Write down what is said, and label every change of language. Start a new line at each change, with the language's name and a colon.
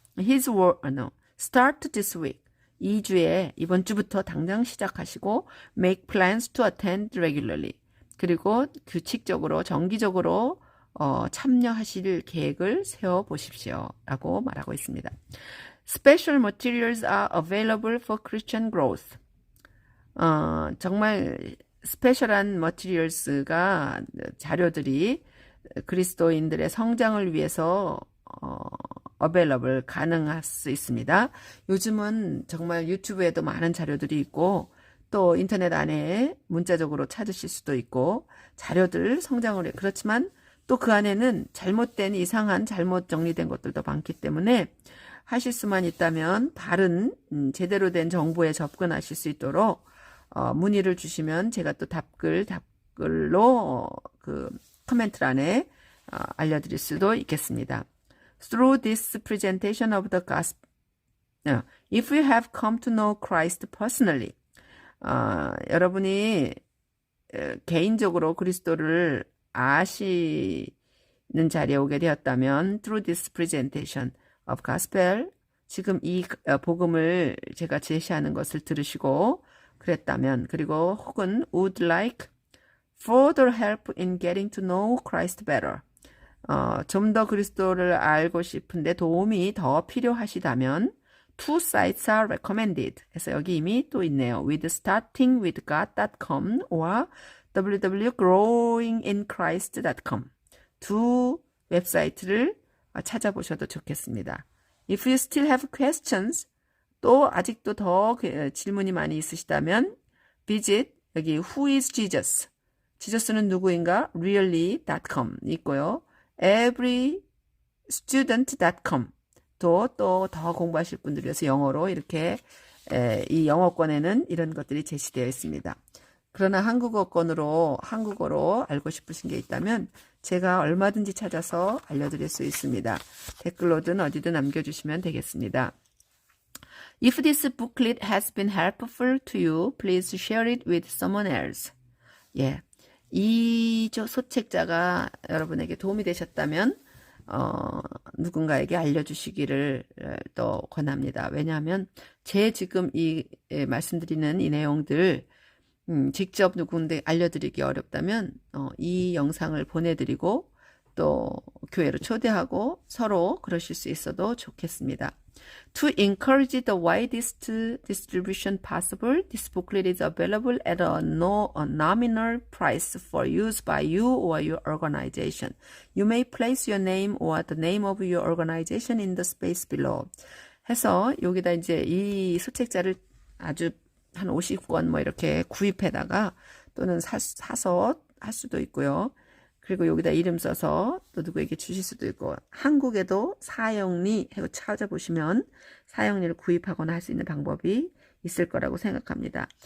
English: His word, start this week.
Korean: 이번 주부터 당장 시작하시고
English: make plans to attend regularly.
Korean: 그리고 규칙적으로, 정기적으로 참여하실 계획을 세워 보십시오. 라고 말하고 있습니다.
English: Special materials are available for Christian growth.
Korean: 정말 스페셜한 머티리얼스가 자료들이 그리스도인들의 성장을 위해서 available 가능할 수 있습니다. 요즘은 정말 유튜브에도 많은 자료들이 있고 또 인터넷 안에 문자적으로 찾으실 수도 있고 자료들 성장을 그렇지만 또 그 안에는 이상한 잘못 정리된 것들도 많기 때문에 하실 수만 있다면 바른 제대로 된 정보에 접근하실 수 있도록 문의를 주시면 제가 또 답글로 그 코멘트란에 알려드릴 수도 있겠습니다.
English: Through this presentation of the gospel, if you have come to know Christ personally,
Korean: 여러분이 개인적으로 그리스도를 아시는 자리에 오게 되었다면
English: through this presentation of gospel,
Korean: 지금 이 복음을 제가 제시하는 것을 들으시고 그랬다면, 그리고 혹은
English: would like further help in getting to know Christ better,
Korean: 좀 더 그리스도를 알고 싶은데 도움이 더 필요하시다면
English: two sites are recommended.
Korean: 해서 여기 이미 또 있네요.
English: with startingwithgod.com or www.growinginchrist.com.
Korean: 두 웹사이트를 찾아보셔도 좋겠습니다.
English: If you still have questions,
Korean: 또 아직도 더 질문이 많이 있으시다면
English: visit 여기 Who is Jesus?
Korean: 지저스는 누구인가? really.com 있고요. everystudent.com 또 더 공부하실 분들 위해서 영어로 이렇게 이 영어권에는 이런 것들이 제시되어 있습니다. 그러나 한국어로 알고 싶으신 게 있다면 제가 얼마든지 찾아서 알려드릴 수 있습니다. 댓글로든 어디든 남겨주시면 되겠습니다.
English: If this booklet has been helpful to you, please share it with someone else.
Korean: 예, 이 소책자가 여러분에게 도움이 되셨다면 누군가에게 알려주시기를 또 권합니다. 왜냐하면 제 지금 말씀드리는 이 내용들 직접 누군데 알려드리기 어렵다면 이 영상을 보내드리고 또 교회로 초대하고 서로 그러실 수 있어도 좋겠습니다.
English: To encourage the widest distribution possible, this booklet is available at a nominal price for use by you or your organization. You may place your name or the name of your organization in the space below.
Korean: 해서 여기다 이제 이 소책자를 아주 한 50권 뭐 이렇게 구입해다가 또는 사서 할 수도 있고요. 그리고 여기다 이름 써서 또 누구에게 주실 수도 있고, 한국에도 사형리 하고 찾아보시면 사형리를 구입하거나 할 수 있는 방법이 있을 거라고 생각합니다.